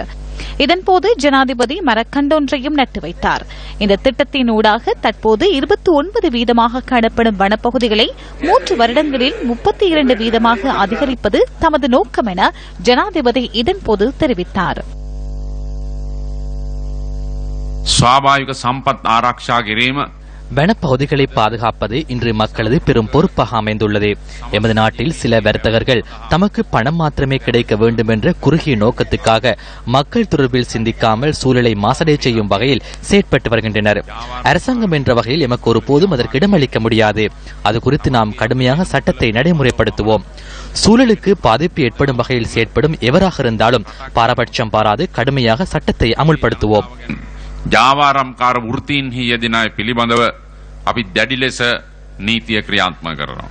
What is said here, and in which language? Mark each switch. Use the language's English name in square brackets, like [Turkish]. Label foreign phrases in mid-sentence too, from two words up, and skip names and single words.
[Tamil] இதன்போது ஜனாதிபதி மரக்கண்டொன்றையும் நட்டு வைத்தார். இந்த திட்டத்தின் ஊடாக தற்போது 29% காணப்படும் வனப்பகுதிகளை 3 வருடங்களில் 32% அதிகரிப்பது தமது நோக்கம் என ஜனாதிபதி இதன்போது தெரிவித்தார். [Sinhala] ස්වාභාවික සම්පත් ආරක්ෂා කිරීම [Tamil] வனப்பகுதிகளை பாதுகாப்பது இன்று மக்களது பெரும் பொறுப்பாக அமைந்துள்ளது. எமது நாட்டில் சில வர்த்தகர்கள் தமக்கு பணம் மாத்திரமே கிடைக்க வேண்டும் என்ற குறுகிய நோக்கத்துக்காக மக்கள் தொடர்பில் சிந்திக்காமல் சூழலை மாசடை செய்யும் வகையில் செயற்பட்டு வருகின்றனர். அரசாங்கம் என்ற வகையில் எமக்கு ஒருபோதும் அதற்கு இடமளிக்க முடியாது. அது குறித்து நாம் கடுமையாக சட்டத்தை நடைமுறைப்படுத்துவோம். சூழலுக்கு பாதிப்பு ஏற்படும் வகையில் செயற்படும் எவராக இருந்தாலும் பாரபட்சம் பாராது கடுமையாக சட்டத்தை அமுல்படுத்துவோம். [Sinhala] ජාවාරම්කාර වෘත්තීන්හි යෙදෙන අය පිළිබඳව අපි දැඩි ලෙස නීතිය ක්‍රියාත්මක කරනවා.